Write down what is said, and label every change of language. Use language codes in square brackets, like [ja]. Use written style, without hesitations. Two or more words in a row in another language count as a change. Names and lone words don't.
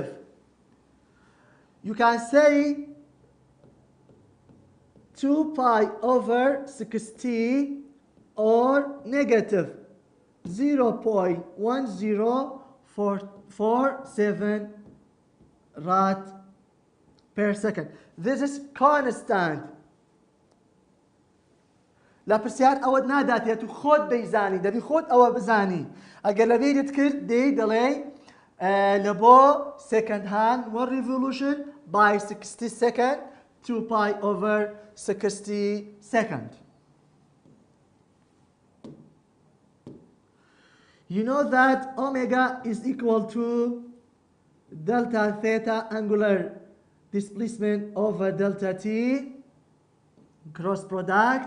[en] You can say 2 pi over 60 or negative 0.1047 rad per second. This is constant. [ckb] لە پرسیار ئەوەت ناداتێت و خۆت دەیزانی دەبی خۆت ئەوە بزانی ئەگەر لەبیرت کرد دەی دەڵێ لە بۆ [en] second hand 1 revolution by 60 second 2 pi over 60 second. You know that omega is equal to delta theta angular displacement over delta t, cross product.